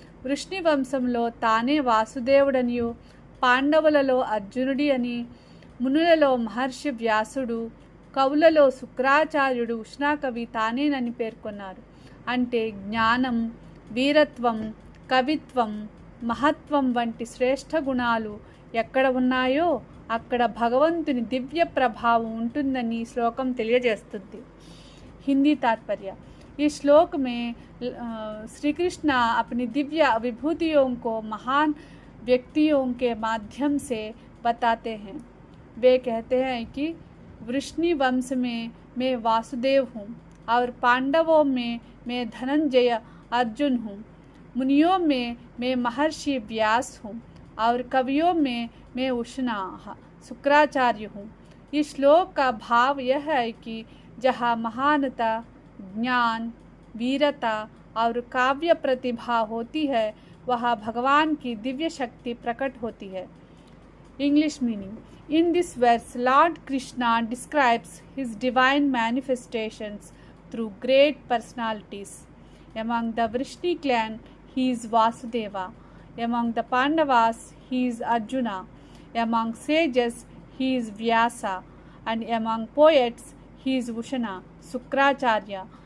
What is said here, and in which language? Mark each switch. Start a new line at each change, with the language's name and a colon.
Telugu: వృష్ణి వంశంలో తానే వాసుదేవుడనియు, పాండవులలో అర్జునుడి అని, మునులలో మహర్షి వ్యాసుడు, కవులలో శుక్రాచార్యుడు ఉష్ణాకవి తానేనని పేర్కొన్నారు. అంటే జ్ఞానం, వీరత్వం, కవిత్వం, మహత్వం వంటి శ్రేష్ఠ గుణాలు ఎక్కడ ఉన్నాయో అక్కడ భగవంతుని దివ్య ప్రభావం ఉంటుందని శ్లోకం తెలియజేస్తుంది. హిందీ तात्पर्य.
Hindi: इस श्लोक में श्री कृष्ण अपनी दिव्य विभूतियों को महान व्यक्तियों के माध्यम से बताते हैं. वे कहते हैं कि वृष्णि वंश में मैं वासुदेव हूँ और पांडवों में मैं धनंजय अर्जुन हूँ, मुनियों में मैं महर्षि व्यास हूँ और कवियों में मैं उष्णा शुक्राचार्य हूँ. इस श्लोक का भाव यह है कि जहाँ महानता, ज्ञान, वीरता और काव्य प्रतिभा होती है वहाँ भगवान की दिव्य शक्ति प्रकट होती है.
English: English meaning. In this verse, Lord Krishna describes his divine manifestations through great personalities. Among the Vrishni clan, he is Vasudeva. Among the Pandavas, he is Arjuna. Among sages, he is Vyasa. And among poets, he is Ushana, Sukracharya.